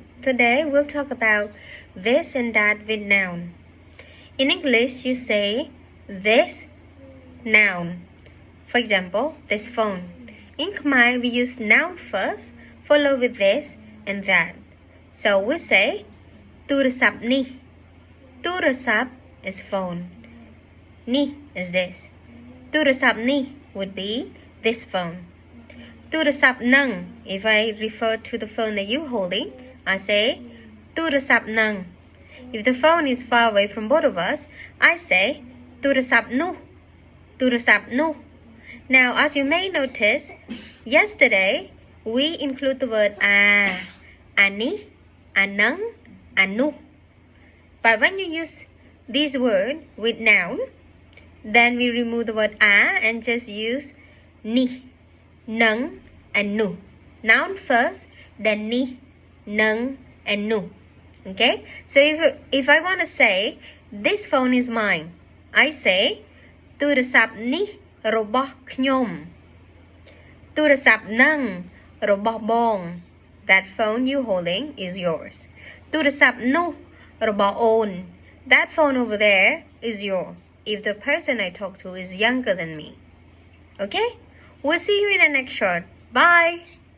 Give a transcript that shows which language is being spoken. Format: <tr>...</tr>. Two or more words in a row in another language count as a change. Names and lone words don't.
<en>Today we'll talk about this and that with noun. In English, you say this noun. For example, this phone. In Khmer, we use noun first, followed with this and that. So we say</en> <km>ទូរស័ព្ទនេះ</km> <en>ទូរស័ព្ទ is phone. Ni is this.</en> <km>ទូរស័ព្ទនេះ</km> <en>would be this phone.</en> <km>ទូរស័ព្ទនឹង</km> <en>if I refer to the phone that you're holding, I say</en> <km>ទូរស័ព្ទនឹង</km> <en>If the phone is far away from both of us, I say</en> <km>ទូរស័ព្ទនោះ ទូរស័ព្ទនោះ</km> <en>Now, as you may notice, yesterday we include the word</en> <km>អានេះ អានឹង អានោះ</km> <en>But when you use this word with noun, then we remove the word and just use ni, nung, and nu. Noun first, then ni, nung, and nu. Okay? So if I want to say, this phone is mine, I say,</en> <km>ទូរស័ព្ទនេះ របស់ខ្ញុំ ទូរស័ព្ទនឹង របស់បង</km> <en>That phone you holding is yours.</en> <km>ទូរស័ព្ទនោះ របស់អូន</km> <en>That phone over there is yours if the person I talk to is younger than me. Okay? We'll see you in the next shot. Bye!</en>